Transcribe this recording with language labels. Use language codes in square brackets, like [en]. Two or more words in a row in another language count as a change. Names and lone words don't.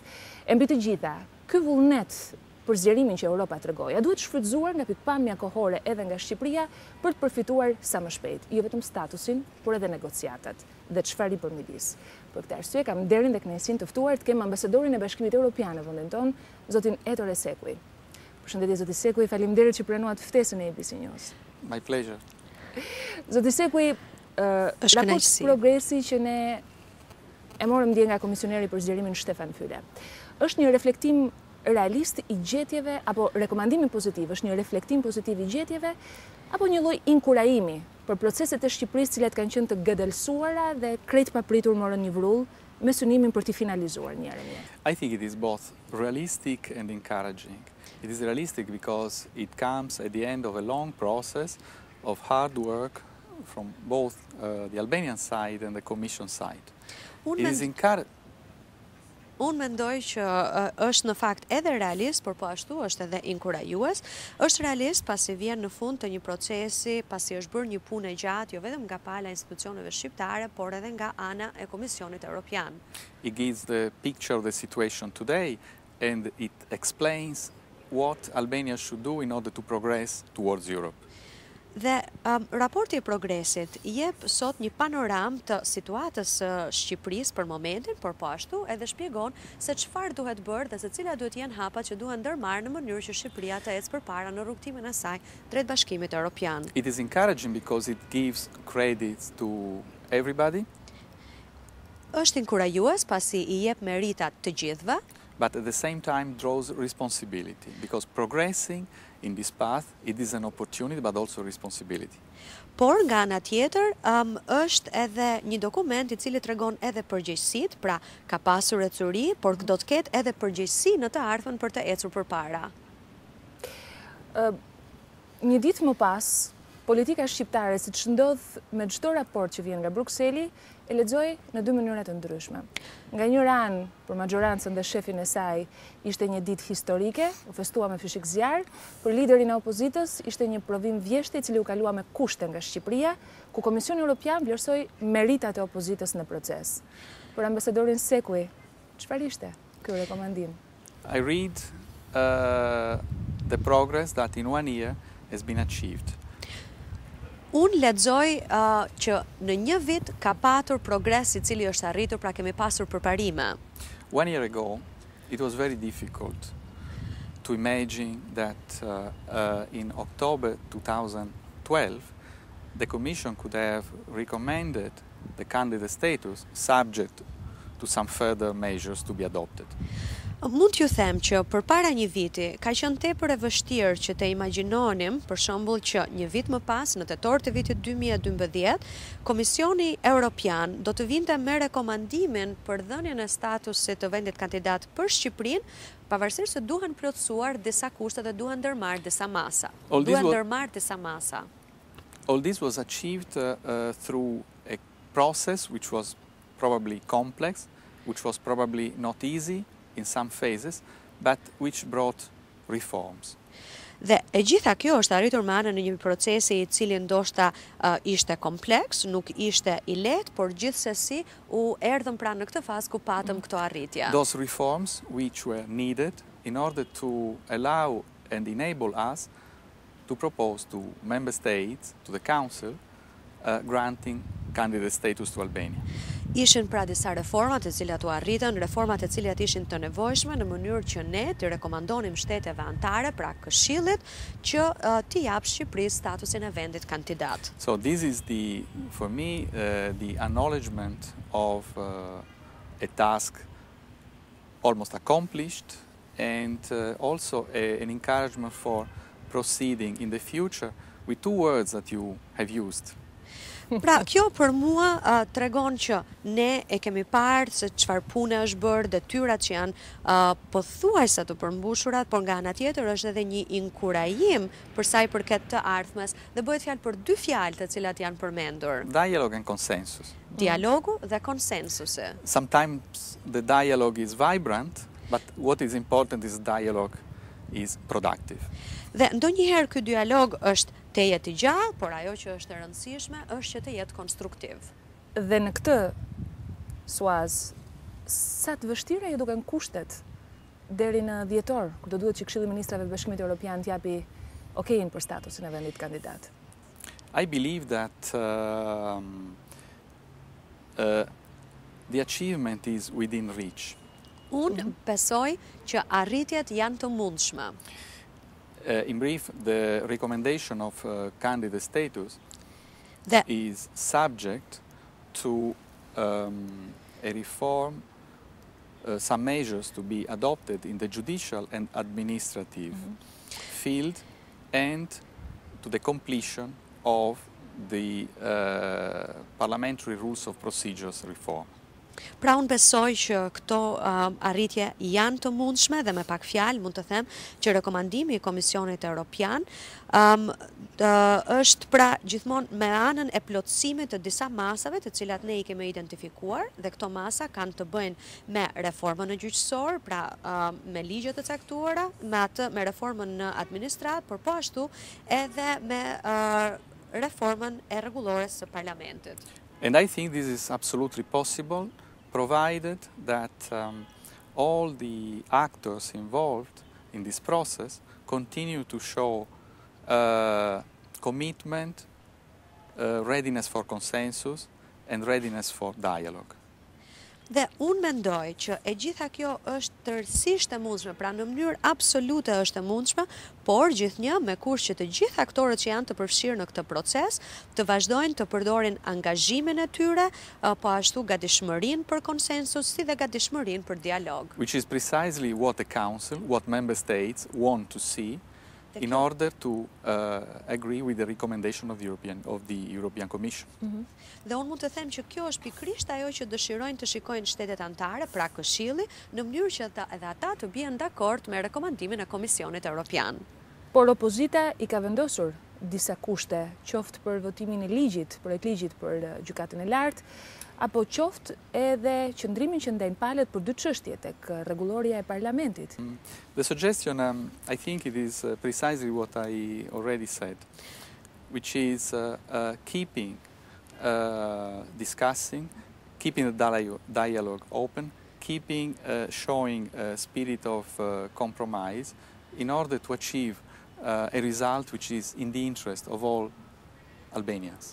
[sq] E mbi të gjitha, ky vullnet për zgjerimin që Europa tregoi, a duhet shfrytzuar nga pikpamja kohore edhe nga Shqipëria për të përfituar sa më shpejt, jo vetëm statusin, por edhe negociatat dhe çfarë i përmidis. Për këtë arsye kam nderin dhe kënaqësinë të ftuar të kem ambasadorin e Bashkimit Evropian në vendin tonë, zotin Tetor e Sequi. Përshëndetje zoti Sequi, faleminderit që pranuat ftesën e ABCNEWS. [en] My pleasure. [sq] Zoti Sequi, raport progresi që ne e morëm dje nga komisioneri për zgjerimin Stefan Füle, është një reflektim realist i gjetjeve, apo rekomandimi pozitiv, është një reflektim pozitiv i gjetjeve, apo një lloj inkurajimi për proceset e Shqipërisë cilat kanë qenë të gëdelsuara dhe krejt papritur morën një vrull me synimin për t'i finalizuar njëherë një. [en] I think it is both realistic and encouraging. It is realistic because it comes at the end of a long process of hard work from both the Albanian side and the Commission side. It is encouraging. [sq] Unë mendoj që është në fakt edhe realist, por po ashtu është edhe inkurajues. Është realist pasi vjen në fund të një procesi, pasi është bërë një punë e gjatë, jo vetëm nga pala institucioneve shqiptare, por edhe nga ana e Komisionit Evropian. [en] It gives the picture of the situation today and it explains what Albania should do in order to progress towards Europe. [sq] Dhe raporti i progresit jep sot një panoram të situatës së Shqipërisë për momentin, por po ashtu edhe shpjegon se çfarë duhet bërë dhe se cilat duhet jenë hapat që duhen ndërmarrë në mënyrë që Shqipëria të ecë përpara në rrugtimin e saj drejt Bashkimit Evropian. [en] It is encouraging because it gives credit to everybody. [sq] Është inkurajues pasi i jep meritat të gjithëve, [en] but at the same time draws responsibility because progressing in this path it is an opportunity but also responsibility. [sq] Por nga ana tjetër është edhe një dokument i cili tregon edhe përgjegjësitë, pra ka pasur ecuri, por do të ketë edhe përgjegjësi në të ardhmen për të ecur përpara. Një ditë më pas, politika shqiptare, siç ndodh me çdo raport që vjen nga Brukseli, e lexoj në dy mënyra të ndryshme. Nga njëra anë, për majorancën dhe shefin e saj, ishte një ditë historike, u festua me fishik zjarr, për liderin e opozitës ishte një provim vjeshtë i cili u kalua me kushte nga Shqipëria, ku Komisioni Evropian vlerësoi meritat e opozitës në proces. Për ambasadorin Sequi, çfarë ishte ky rekomandim? [en] I read the progress that in 1 year has been achieved. [sq] Unë lexoj që në një vit ka patur progres i cili është arritur, pra kemi pasur përparime. [en] 1 year ago, it was very difficult to imagine that in October 2012, the Commission could have recommended the candidate status subject to some further measures to be adopted. [sq] Mund t'ju them që përpara një viti ka qenë tepër e vështirë që të imagjinonim, për shembull, që një vit më pas, në tetor të vitit 2012, Komisioni Evropian do të vinte me rekomandimin për dhënien e statusit të vendit kandidat për Shqipërinë, pavarësisht se duhen plotësuar disa kushte dhe duhen ndërmarrë disa masa. [en] All this was achieved through a process which was probably complex, which was probably not easy in some phases, but which brought reforms. [sq] Dhe e gjitha kjo është arritur me anën e një procesi i cili ndoshta ishte kompleks, nuk ishte i lehtë, por gjithsesi u erdhëm pra në këtë fazë ku patëm këto arritje. [en] Those reforms which were needed in order to allow and enable us to propose to member states, to the council, granting candidate status to Albania. [sq] Ishin pra disa reformat e cilat u arritën, reformat e cilat ishin të nevojshme në mënyrë që ne të rekomandonim shteteve anëtare, pra Këshillit, që t'i japë Shqipërisë statusin e vendit kandidat. [en] So this is for me, the acknowledgement of a task almost accomplished, and also an encouragement for proceeding in the future with two words that you have used. [sq] Pra, kjo për mua tregon që ne e kemi parë se çfarë pune është bërë, detyrat që janë pothuajse të përmbushurat, por nga ana tjetër është edhe një inkurajim për sa i përket të ardhmes, dhe bëhet fjalë për dy fjalë të cilat janë përmendur. [en] Dialogue and consensus. [sq] Dialogu dhe konsensusi. [en] Sometimes the dialogue is vibrant, but what is important is dialogue is productive. [sq] Dhe ndonjëherë ky dialog është të jetë i gjallë, por ajo që është e rëndësishme është që të jetë konstruktiv. Dhe në këtë suaz, sa të vështira ju duken kushtet deri në dhjetor, kur do duhet që Këshilli i Ministrave të Bashkimit Evropian t'japi okejin për statusin e vendit kandidat? [en] I believe that the achievement is within reach. [sq] Unë besoj që arritjet janë të mundshme. [en] In brief, the recommendation of candidate status is subject to a reform, some measures to be adopted in the judicial and administrative field, and to the completion of the parliamentary rules of procedures reform. [sq] Pra unë besoj që këto arritje janë të mundshme, dhe me pak fjalë mund të them që rekomandimi i Komisionit Evropian është pra gjithmonë me anën e plotësimit të disa masave të cilat ne i kemi identifikuar, dhe këto masa kanë të bëjnë me reformën e gjyqësor, pra me ligjet e caktuara, me reformën në administrat, por po ashtu edhe me reformën e rregullores së parlamentit. [en] And I think this is absolutely possible, provided that all the actors involved in this process continue to show commitment, readiness for consensus, and readiness for dialogue. Dhe unë mendoj që e gjitha kjo është tërësisht e mundshme, pra në mënyrë absolute është e mundshme, por gjithnjë me kusht që të gjithë aktorët që janë të përfshirë në këtë proces të vazhdojnë të përdorin angazhimin e tyre, po ashtu gatishmërinë për konsensus, si dhe gatishmërinë për dialog. Which is precisely what the Council, what Member States want to see in order to agree with the recommendation of the European Commission. Dhe unë mund të them që kjo është pikërisht ajo që dëshirojnë të shikojnë shtetet anëtare, pra Këshilli, në mënyrë që edhe ata të bien dakord me rekomandimin e Komisionit Evropian. [sq] Por opozita i ka vendosur disa kushte, qoftë për votimin e ligjit, projekt për gjykatën e lartë, apo qoftë edhe qëndrimin që ndajnë palët për dy çështje tek rregulloria e parlamentit. [en] The suggestion, I think it is precisely what I already said, which is keeping discussing, keeping the dialogue open, keeping showing a spirit of compromise in order to achieve a result which is in the interest of all Albanians.